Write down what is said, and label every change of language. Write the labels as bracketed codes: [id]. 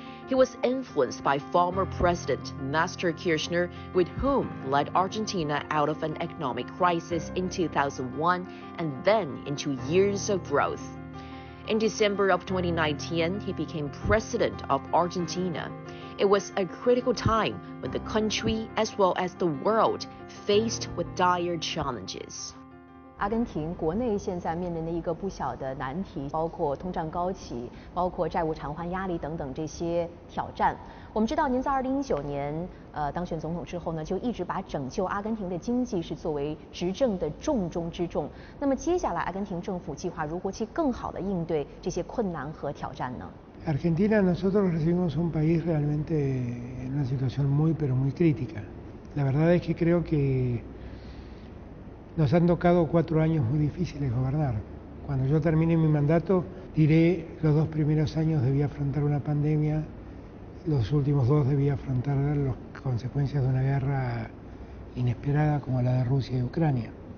[en] He was influenced by former President Nestor Kirchner, with whom led Argentina out of an economic crisis in 2001 and then into years of growth. In December of 2019, he became president of Argentina. It was a critical time when the country as well as the world faced with dire challenges. [zh] 阿根廷国内现在面临的一个不小的难题，包括通胀高企，包括债务偿还压力等等这些挑战。我们知道，您在2019年当选总统之后呢，就一直把拯救阿根廷的经济是作为执政的重中之重。那么接下来，阿根廷政府计划如何去更好地应对这些困难和挑战呢？ [es] Argentina, nosotros recibimos un país realmente en una situación muy pero muy crítica. La verdad es que creo que nos han tocado 4 años muy difíciles gobernar. Cuando yo termine mi mandato, diré los 2 primeros años debí afrontar una pandemia, los últimos 2 debí afrontar las consecuencias de una guerra inesperada como la de Rusia y Ucrania.